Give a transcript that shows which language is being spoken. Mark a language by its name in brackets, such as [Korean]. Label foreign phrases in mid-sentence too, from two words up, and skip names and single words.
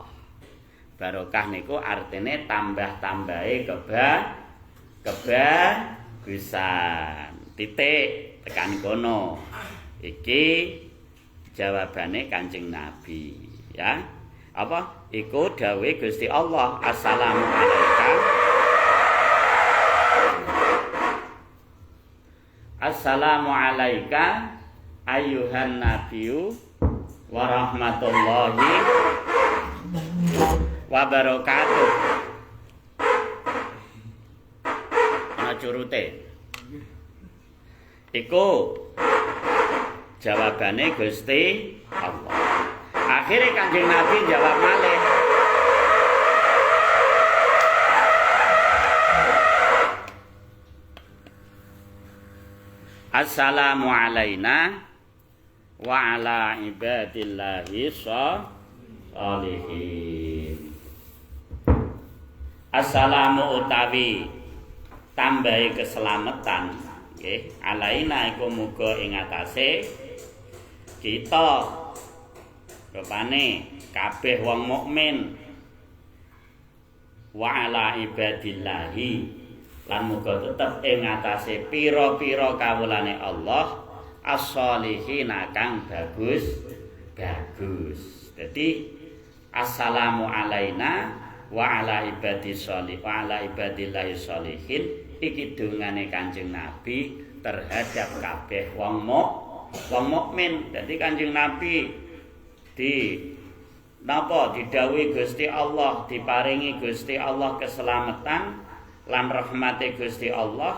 [Javanese] Barokah niku artine tambah-tambahi kebagusan. Titik tekan kono. Iki jawabane Kanjeng Nabi, ya. Apa? Iku dawuh Gusti Allah. [Arabic] السلام عليك. السلام عليك أيها النبي ورحمة الله وبركاته. [Javanese] Ana curute. Iku jawabane Gusti Allah. Akhire Kanjeng Nabi jawab malih. [Arabic] السلام علينا وعلى عباد الله الصالحين. [Javanese] Assalamu utawi tambahi keselamatan nggih alaina iku muga ing atase kita rupane kabeh wong mukmin [Arabic] وعلى عباد الله [Javanese] lan muga tetep ing atase pira-pira kawulane Allah as-solihina kang bagus. Dadi [Arabic] السلام علينا وعلى عباد الله الصالحين [Javanese] iki dongane Kanjeng Nabi terhadap kabeh wong mukmin. Dadi Kanjeng Nabi didhawuhi Gusti Allah, diparingi Gusti Allah keselamatan lan rahmate Gusti Allah.